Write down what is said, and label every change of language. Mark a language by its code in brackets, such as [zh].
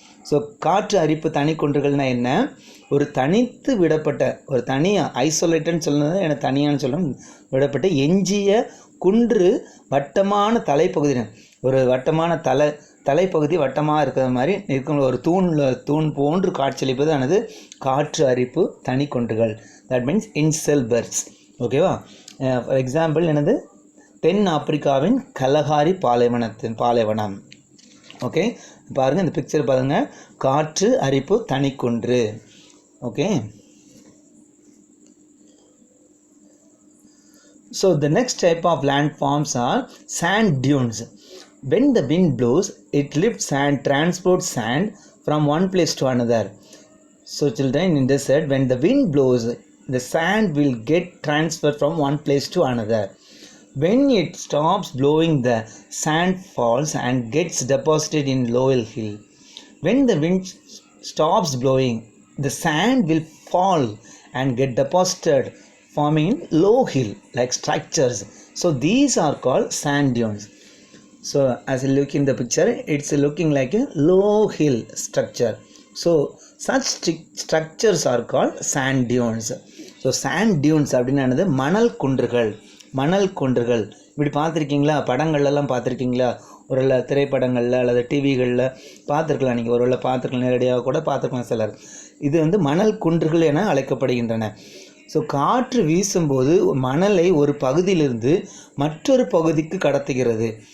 [ta] So காற்று அரிப்பு தனி குன்றுகள்னால் என்ன, ஒரு தனித்து விடப்பட்ட ஒரு ஐசோலேட்டட்னு சொல்லுறது எனக்கு தனியான்னு சொல்லணும், விடப்பட்ட எஞ்சிய குன்று வட்டமான தலைப்பகுதி, ஒரு வட்டமான தலைப்பகுதி வட்டமாக இருக்கிற மாதிரி இருக்கும் ஒரு தூண் போன்று காட்சியளிப்பது ஆனது காற்று அரிப்பு தனி குன்றுகள். [en] that means [ta] இன்செல்பர்ஸ். ஓகேவா? [en] for example [ta] என்னது, தென் ஆப்பிரிக்காவின் கலஹாரி பாலைவனம். ஓகே, பாருங்கள் இந்த பிக்சர் பாருங்கள், காற்று அரிப்பு தனிக்குன்று. [en] Okay, so the next type of landforms are sand dunes. When the wind blows, it lifts and transports sand from one place to another. So children, in this set, when the wind blows, the sand will get transferred from one place to another. When it stops blowing, the sand falls and gets deposited in lower hill. When the wind stops blowing, the sand will fall and get deposited, forming low hill like structures. So these are called sand dunes. So as you look in the picture, it's looking like a low hill structure. So such structures are called sand dunes. [ta] So sand dunes அப்படின்னா மணல் குன்றுகள் இப்படி பார்த்துருக்கீங்களா? படங்கள்லாம் பார்த்துருக்கீங்களா? ஒரு திரைப்படங்களில் அல்லது டிவிகளில் பார்த்துருக்கலாம், நீங்கள் ஒரு பார்த்துருக்கலாம், நேரடியாக கூட பார்த்துருக்கலாம் சிலர். இது வந்து மணல் குன்றுகள் என அழைக்கப்படுகின்றன. ஸோ காற்று வீசும்போது மணலை ஒரு பகுதியிலிருந்து மற்றொரு பகுதிக்கு கடத்துகிறது.